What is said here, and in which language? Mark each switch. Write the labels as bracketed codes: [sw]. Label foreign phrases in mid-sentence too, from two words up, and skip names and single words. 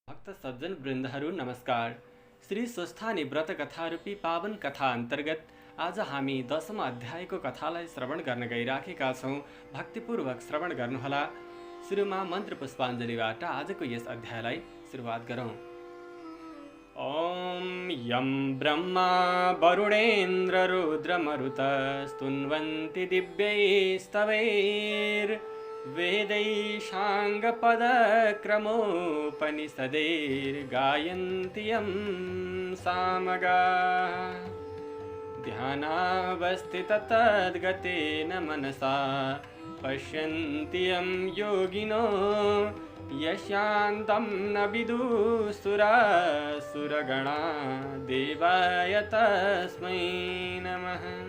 [ne] भक्त सज्जन वृन्दहरू नमस्कार। श्री स्वस्थानी व्रत कथा रूपी पावन कथा अन्तर्गत आज हामी 10औं अध्यायको कथालाई श्रवण गर्न गइराखेका छौँ। भक्तिपूर्वक श्रवण गर्नुहोला। सुरुमा मन्त्र पुष्पाञ्जलिबाट आजको यस अध्यायलाई सुरुवात गरौँ। [sa] ओम यं ब्रह्मा वरुणेन्द्र रुद्रमरुत स्तुन्वन्ति दिव्यैस्तवैर् वेदैशाङ्गपदक्रमोपनिषदैर्गायन्ति यं सामगाः ध्यानावस्थिततद्गतेन मनसा पश्यन्ति यं योगिनो यस्यान्तं न विदुःसुरासुरगणा देवाय तस्मै नमः।